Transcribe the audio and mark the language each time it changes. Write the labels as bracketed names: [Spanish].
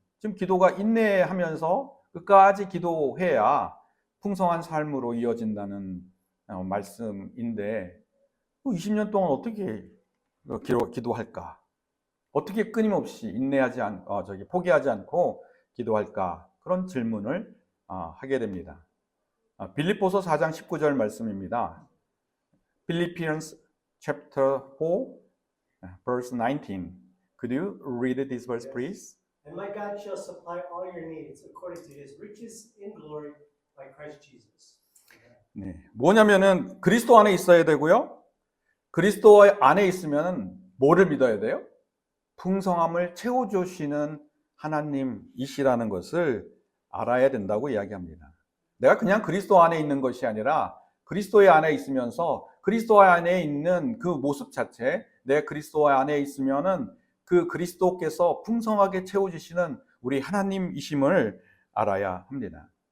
[Korean] 지금 기도가 인내하면서 끝까지 기도해야 풍성한 삶으로 이어진다는 말씀인데 20년 동안 어떻게 기도할까? 어떻게 끊임없이 포기하지 않고 기도할까? 그런 질문을 하게 됩니다. 빌립보서 4장 19절 말씀입니다. [English] Philippians chapter 4 verse 19. Could you read this verse please? And my God shall supply all your needs according to his riches in glory by Christ Jesus. [Korean] 네, 뭐냐면은 그리스도 안에 있어야 되고요. 그리스도 안에 있으면 뭐를 믿어야 돼요? 풍성함을 채워주시는 하나님이시라는 것을 알아야 된다고 이야기합니다. 내가 그냥 그리스도 안에 있는 것이 아니라 그리스도의 안에 있으면서 그리스도 안에 있는 그 모습 자체, 내 그리스도 안에 있으면은 그 그리스도께서 풍성하게 채워주시는 우리 하나님이심을 알아야 합니다.